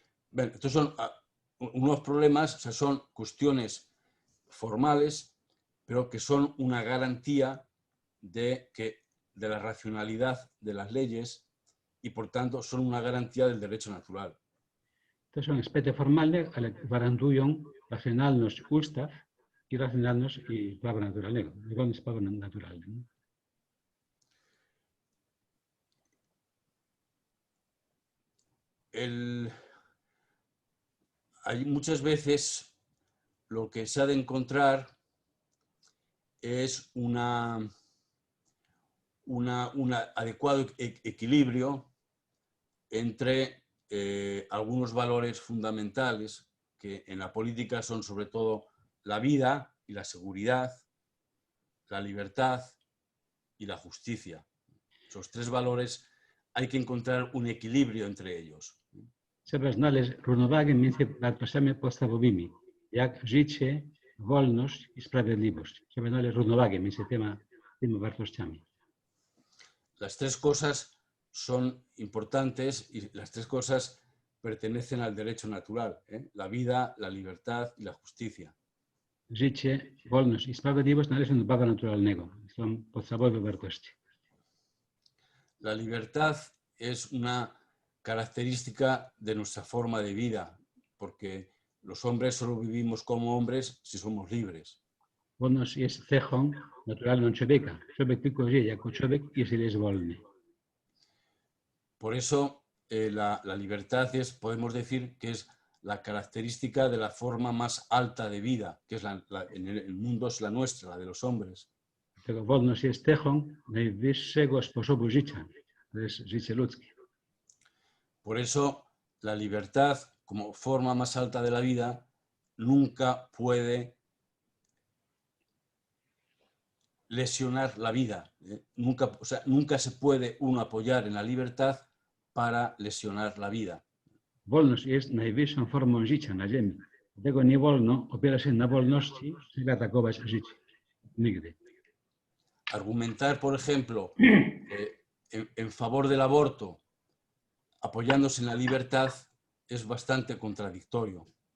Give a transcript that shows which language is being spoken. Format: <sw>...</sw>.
<es>Bueno, estos son unos problemas, o sea, son cuestiones formales, pero que son una garantía de la racionalidad de las leyes y, por tanto, son una garantía del derecho natural.</es> <pl>To są aspekty formalne, ale gwarantują racjonalność ustaw i racjonalność i prawa naturalnego, zgodnie z prawem naturalnym.</pl> <es>Hay muchas veces lo que se ha de encontrar es un adecuado equilibrio entre algunos valores fundamentales que en la política son sobre todo la vida y la seguridad, la libertad y la justicia. Esos tres valores hay que encontrar un equilibrio entre ellos.</es> <pl>Trzeba znaleźć równowagę między wartościami podstawowymi, jak życie, wolność i sprawiedliwość. Trzeba znaleźć równowagę między tymi wartościami.</pl> <es>Las tres cosas son importantes y las tres cosas pertenecen al derecho natural, la vida, la libertad y la justicia.</es> <pl>Życie, wolność i sprawiedliwość należą do prawa naturalnego. Są podstawowe wartości.</pl> <es>La libertad es una característica de nuestra forma de vida, porque los hombres solo vivimos como hombres si somos libres.</es> <pl>Wolność jest cechą naturalną człowieka. Człowiek tylko żyje jako człowiek, jeżeli jest wolny.</pl> <es>Por eso la libertad es, podemos decir, que es la característica de la forma más alta de vida, que es en el mundo es la nuestra, la de los hombres.</es> <pl>Dlatego wolność jest cechą najwyższego sposobu życia. To jest życie ludzkie.</pl> <es>Por eso la libertad, como forma más alta de la vida, nunca puede lesionar la vida. Nunca se puede uno apoyar en la libertad para lesionar la vida.</es> <pl>Wolność jest najwyższą formą życia na ziemi. Dlatego nie wolno opierać się na wolności, żeby atakować życie. Nigdy.</pl> <es>Argumentar, por ejemplo, en favor del aborto, apoyándose en la libertad, es bastante contradictorio.</es>